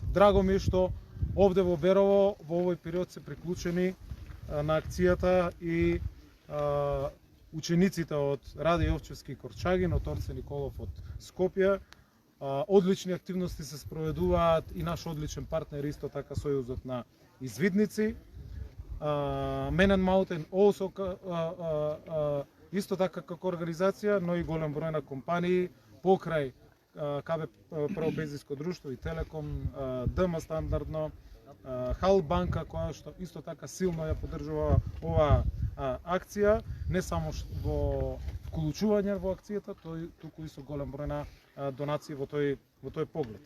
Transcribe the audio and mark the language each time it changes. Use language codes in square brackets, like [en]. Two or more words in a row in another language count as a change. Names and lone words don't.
[mk] Драго ми е што овде во Берово во овој период се приклучени на акцијата и учениците од Раде Јовчевски и Корчагин, од Орце Николов од Скопје. Одлични активности се спроведуваат и наш одличен партнер исто така Сојузот на извидници. Men and Mountain also исто така како организација, но и голем број на компании покрај КБ Прво пензиско друштво и Телеком, ДМ стандардно, Хал банка која што исто така силно ја поддржува оваа акција, не само во вклучување во акцијата, туку и со голем број на донации во тој поглед.